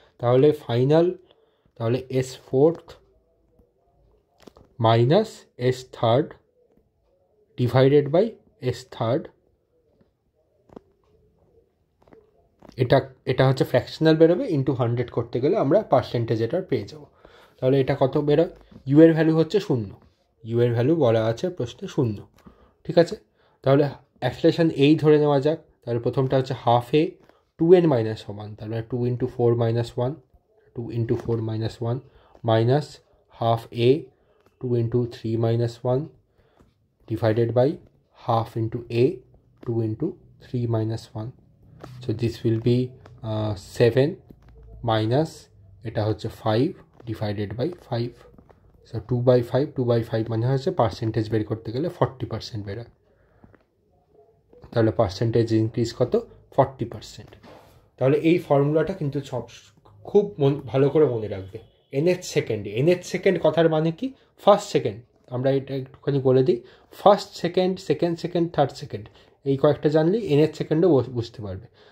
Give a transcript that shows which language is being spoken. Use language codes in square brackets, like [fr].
[bn] তাহলে ফাইনাল, তাহলে s4th minus s3rd divided by s3rd, এটা হচ্ছে ফ্র্যাকশনাল বেরোবে, ইন্টু 100 করতে গেলে আমরা পার্সেন্টেজ এটার পেয়ে যাব। তাহলে এটা কত বেরোয়, ইউ এর ভ্যালু হচ্ছে 0, ইউ এর ভ্যালু বলা আছে প্রশ্নে 0। ঠিক আছে, তাহলে অ্যাক্সেলারেশন এই ধরে নেওয়া যাক। তাহলে প্রথমটা হচ্ছে ½ a [en] 2n minus 1, তাহলে 2 into 4 minus 1, 2 into 4 minus 1 minus half a 2 into 3 minus 1 divided by half into a 2 into 3 minus 1. So this will be 7 minus [bn] এটা হচ্ছে [en] 5 divided by 5. [bn] So 2 by 5, 2 by 5 মানে হচ্ছে পার্সেন্টেজ বের করতে গেলে 40% বেরোয়, তাহলে পার্সেন্টেজ ইনক্রিজ কত 40%। তাহলে এই ফর্মুলাটা কিন্তু সব খুব ভালো করে মনে রাখবে। nth সেকেন্ডে, nth সেকেন্ড কথার মানে কি ফার্স্ট সেকেন্ড, আমরা এটা একটুখানি বলে দিই, first second, second second, third second, এই কয়েকটা জানলেই nth সেকেন্ডও বুঝতে পারবে।